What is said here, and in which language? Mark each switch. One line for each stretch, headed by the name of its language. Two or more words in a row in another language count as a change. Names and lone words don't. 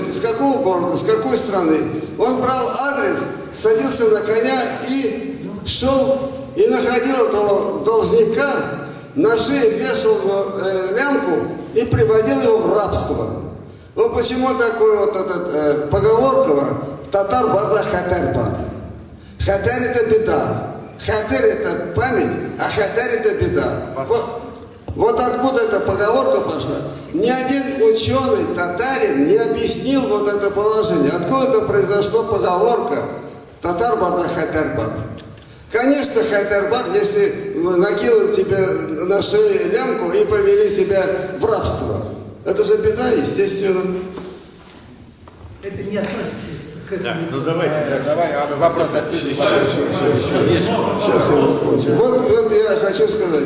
Russian: С какого города, с какой страны? Он брал адрес, садился на коня и шел, и находил этого должника, на шее вешал лямку и приводил его в рабство. Ну почему такой вот этот поговорка:
Tatar: татар барда хатар бар.
Russian: Хатар это беда. Хатар это память, а хатар это беда. Вот откуда эта поговорка пошла. Ни один ученый татарин не объяснил вот это положение. Откуда это произошло поговорка
Tatar: татар барда хатар бар.
Russian: Конечно, хайтарбад, если накинули тебе на шею лямку и повели тебя в рабство. Это же беда, естественно. Это не относится к... Да, ну давайте. Давай вопрос ответим. Сейчас я закончу. Вот я хочу сказать.